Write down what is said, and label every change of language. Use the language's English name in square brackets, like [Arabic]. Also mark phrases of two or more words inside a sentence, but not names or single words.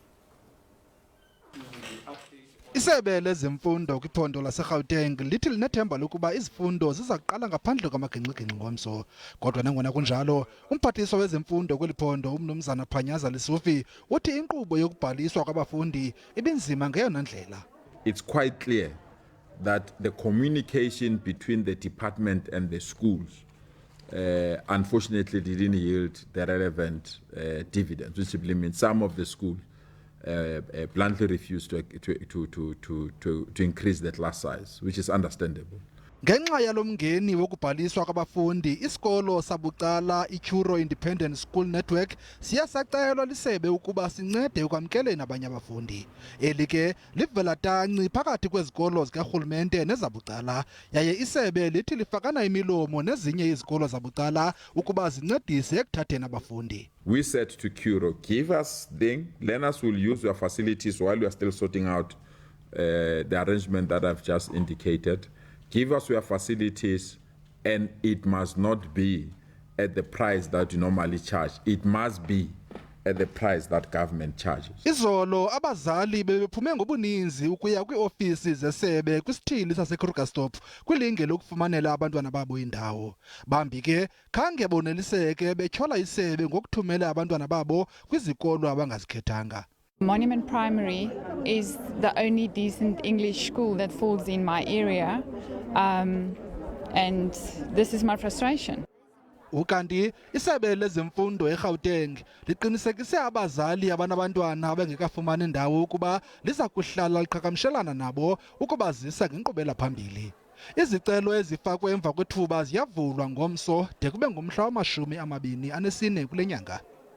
[Xhosa] Isebe lezemfundo kwiphondo laseGauteng lithi linethemba lokuba izifundo ziza kuqala ngaphandle kwamagingxigingxi ngomso. Kodwa nangona kunjalo, umphathiswa wezemfundo kweli phondo umnumzana Phanyaza Lisufi uthi inkqubo yokubhaliswa kwabafundi ibinzima ngeyona ndlela. [English] It's quite clear that the communication between the department and the schools unfortunately didn't yield the relevant dividends, which simply means some of the schools bluntly refused to increase the class size, which is understandable. [Xhosa] Ngenxa yalomngeni wokubhaliswa kwabafundi, isikolo sabucala iCuro Independent School Network siyasacelwa lisebe ukuba sincede ukwamkeleni abanye abafundi. Eli ke livela tanci phakathi kwezikolo zikarhulumente nezabucala, yaye isebe lithi lifakana imilomo nezinye izikolo zabucala ukuba zincedise ekuthatheni abafundi. [English] We said to Curo, give us thing, learners will use your facilities while we are still sorting out the arrangement that I've just indicated. Give us your facilities, and it must not be at the price that you normally charge. It must be at the price that government charges. [Xhosa] Izolo abazali bebephume ngobuninzi ukuya kwiofisi zesebe kwisithili saseKrugerstop kwilinge lokufumanela abantwana babo indawo. Bambi ke khange boneliseke betyhola isebe ngokuthumela abantwana babo kwizikolo abangazikhethanga. [English] Monument Primary is the only decent English school that falls in my area, and this is my frustration. [Xhosa] Ukanti isebe lezemfundo eGauteng liqinisekise abazali abanabantwana abangekafumani indawo ukuba liza kuhlala liqhagamshelana nabo ukubazisa ngenkqubela phambili. Izicelo ezifakwe emva kwethuba ziyavulwa ngomso de kube ngumhla wama-24 kule nyanga.